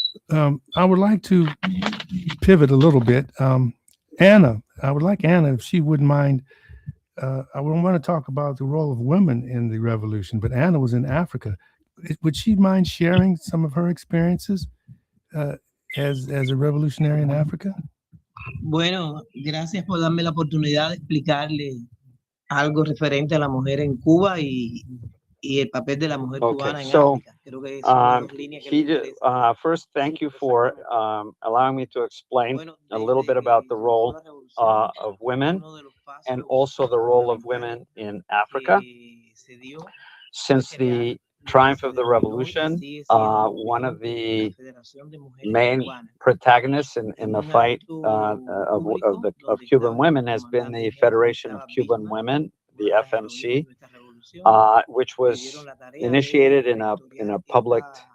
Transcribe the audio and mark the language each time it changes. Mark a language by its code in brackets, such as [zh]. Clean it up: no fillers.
[en] I would like to pivot a little bit. Anna, I would like Anna, if she wouldn't mind. I want to talk about the role of women in the revolution, but Anna was in Africa. Would she mind sharing some of her experiences as a revolutionary in Africa? [es] Bueno, gracias por darme la oportunidad de explicarle algo referente a la mujer en Cuba y el papel de la mujer cubana en África. Creo que son dos líneas que [en] first, thank you for allowing me to explain a little bit about the role of women and also the role of women in Africa. Since the triumph of the revolution, one of the main protagonists in the fight of Cuban women has been the Federation of Cuban Women, the FMC, which was initiated in a public